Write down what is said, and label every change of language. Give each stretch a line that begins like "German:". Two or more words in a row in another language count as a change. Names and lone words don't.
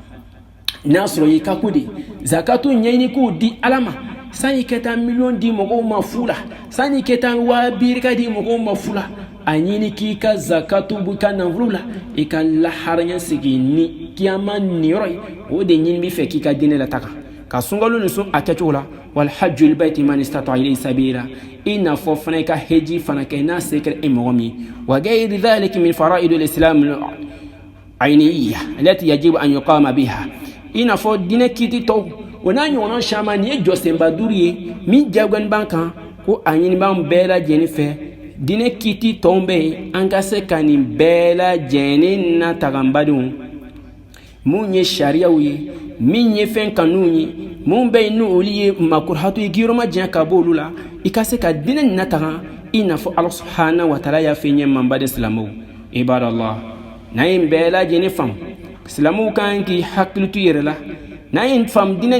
Bambara: n'a sɔrɔ i ka ko de zakatu ɲɛɲini k'o di ala ma sani ka taa miliyɔn di mɔgɔw ma fu la sani ka taa 200 di mɔgɔw ma fu la a ɲini k'i ka zakatu b'i ka nafolo la i ka laharaya sigi ni kiyama niyɔrɔ ye o de ɲini b'i fɛ k'i ka diinɛ la taga ka sunkalo ni sun a kɛcogo la
Arabic: والحج البيت من استطاع إليه سبيلا
Bambara: i n'a fɔ fana i ka heji fana kɛ n'a se kɛra e mɔgɔ min
Arabic: وغير ذلك من فرائض الإسلام العينية التي يجب أن يقام بها
Bambara: i n'a fɔ diinɛ kiti tɔw o n'a ɲɔgɔnna caman nin ye jɔsenba 5 ye min jagoyani b'an kan ko a ɲini b'an bɛɛ lajɛlen fɛ diinɛ kiti tɔw bɛ yen an ka se ka nin bɛɛ lajɛlen nataga n badenw mun ye sariyaw ye min ye fɛn kanuw ye mun bɛ yen n'olu ye makurahatu ye giyɔrɔma diɲɛ ka bɔ olu la i ka se ka diinɛ nin nataga i n'a fɔ ala
Arabic: سبحانه وتعالى
Bambara: y'a fɛ ɲɛ man baden silamɛw ibadallah n'an ye bɛɛ lajɛlen faamu silamɛw kan k'i hakili to i yɛrɛ la n'an ye faamu diinɛ